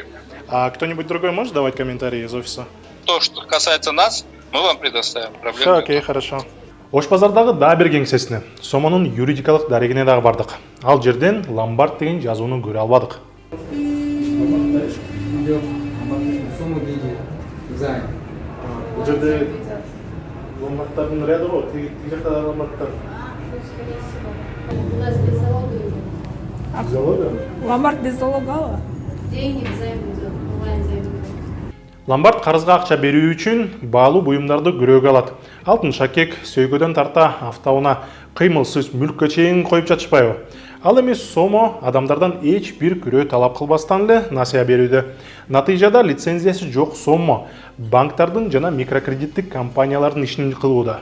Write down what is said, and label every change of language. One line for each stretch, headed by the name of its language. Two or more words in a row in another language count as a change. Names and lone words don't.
Russian: А кто-нибудь другой может давать комментарии из офиса? То, что касается нас, мы вам предоставим. Проблем Все, нет. окей, хорошо.
Kyrgyz: Ош базардагы дагы бир кеңсесине, Сомонун юридикалык дарегине дагы бардык. Ал жерден ломбард деген жазууну көрө албадык. Бул жерде ломбарддардын ряды го, тиги жакта да ломбарддар.
Russian: Залога? Ломбард без залога. Деньги займ идет, онлайн займ идет.
Kyrgyz: Ломбард карызга акча берүү үчүн баалуу буюмдарды күрөөгө алат. Алтын шакек, сөйгөдөн тарта автоунаа, кыймылсыз мүлккө чейин коюп жатышпайбы? Ал эми Сомо адамдардан эч бир күрөө талап кылбастан эле насыя берүүдө. Натыйжада лицензиясы жок Сомо банктардын жана микрокредиттик компаниялардын ишин кылууда.